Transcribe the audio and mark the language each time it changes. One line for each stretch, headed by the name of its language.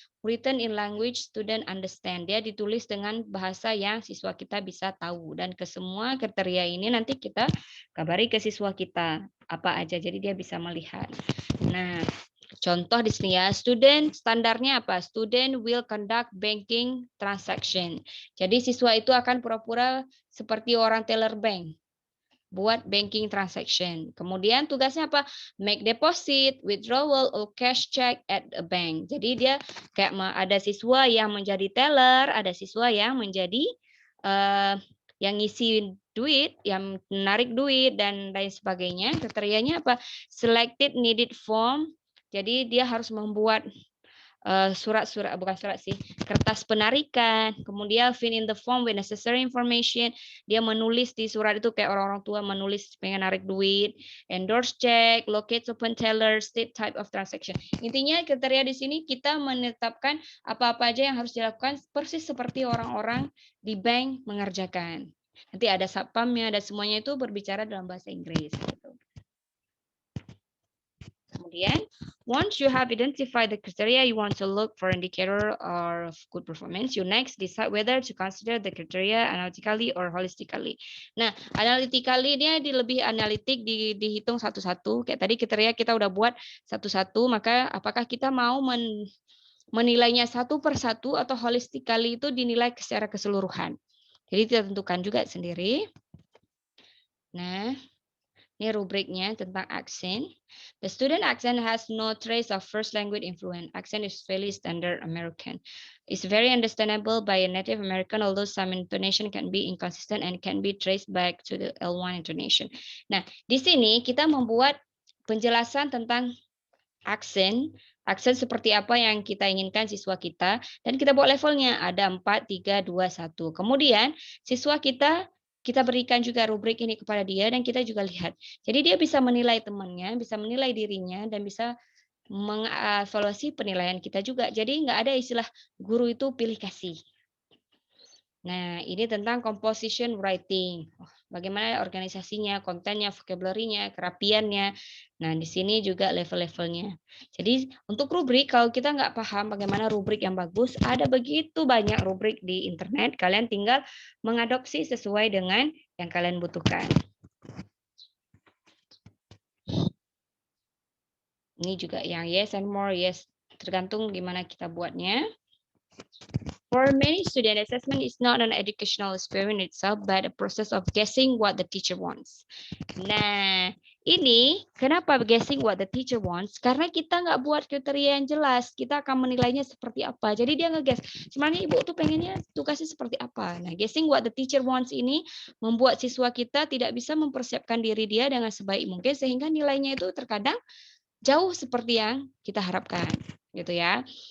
English: written in language student understand.
Indonesian: Dia ditulis dengan bahasa yang siswa kita bisa tahu. Dan ke semua kriteria ini nanti kita kabari ke siswa kita apa aja. Jadi dia bisa melihat. Nah, contoh di sini ya, student standarnya apa?
English: Student will conduct banking transaction.
Indonesian: Jadi siswa itu akan pura-pura seperti orang teller bank, buat banking transaction. Kemudian tugasnya apa?
English: Make deposit, withdrawal, or cash check at a bank.
Indonesian: Jadi dia kayak ada siswa yang menjadi teller, ada siswa yang menjadi yang ngisi duit, yang menarik duit dan lain sebagainya. Kriterianya apa?
English: Selected needed form.
Indonesian: Jadi dia harus membuat surat-surat, bukan surat sih, kertas penarikan, kemudian
English: fill in the form with necessary information.
Indonesian: Dia menulis di surat itu kayak orang-orang tua menulis pengen narik duit,
English: endorse check, locate open teller, state type of transaction.
Indonesian: Intinya kriteria di sini kita menetapkan apa-apa aja yang harus dilakukan persis seperti orang-orang di bank mengerjakan. Nanti ada satpamnya, ada semuanya itu berbicara dalam bahasa Inggris.
English: Kemudian, once you have identified the criteria you want to look for indicator of good performance, you next decide whether to consider the criteria analytically or holistically.
Indonesian: Nah, analytically dia lebih analitik, dihitung satu-satu. Kayak tadi kriteria kita udah buat satu-satu, maka apakah kita mau menilainya satu per satu atau holistically itu dinilai secara keseluruhan. Jadi kita tentukan juga sendiri. Nah, ini rubriknya tentang accent.
English: The student accent has no trace of first language influence. Accent is fairly standard American. It's very understandable by a native American, although some intonation can be inconsistent and can be traced back to the L1 intonation.
Indonesian: Nah, di sini kita membuat penjelasan tentang accent. Accent seperti apa yang kita inginkan siswa kita. Dan kita buat levelnya. Ada 4, 3, 2, 1. Kemudian siswa kita berikan juga rubrik ini kepada dia dan kita juga lihat. Jadi dia bisa menilai temannya, bisa menilai dirinya, dan bisa mengevaluasi penilaian kita juga. Jadi nggak ada istilah guru itu pilih kasih. Nah, ini tentang composition writing. Bagaimana organisasinya, kontennya, vocabulary-nya, kerapiannya. Nah, di sini juga level-levelnya. Jadi, untuk rubrik, kalau kita nggak paham bagaimana rubrik yang bagus, ada begitu banyak rubrik di internet. Kalian tinggal mengadopsi sesuai dengan yang kalian butuhkan. Ini juga yang
English: yes and more, yes.
Indonesian: Tergantung gimana kita buatnya.
English: For many students, assessment is not an educational experience itself, but a process of guessing what the teacher wants.
Indonesian: Nah, ini kenapa
English: guessing what the teacher wants?
Indonesian: Karena kita nggak buat kriteria yang jelas, kita akan menilainya seperti apa. Jadi dia nge-guess, sebenarnya ibu tuh pengennya tugasnya seperti apa. Nah,
English: guessing what the teacher wants
Indonesian: ini membuat siswa kita tidak bisa mempersiapkan diri dia dengan sebaik mungkin, sehingga nilainya itu terkadang jauh seperti yang kita harapkan, gitu ya.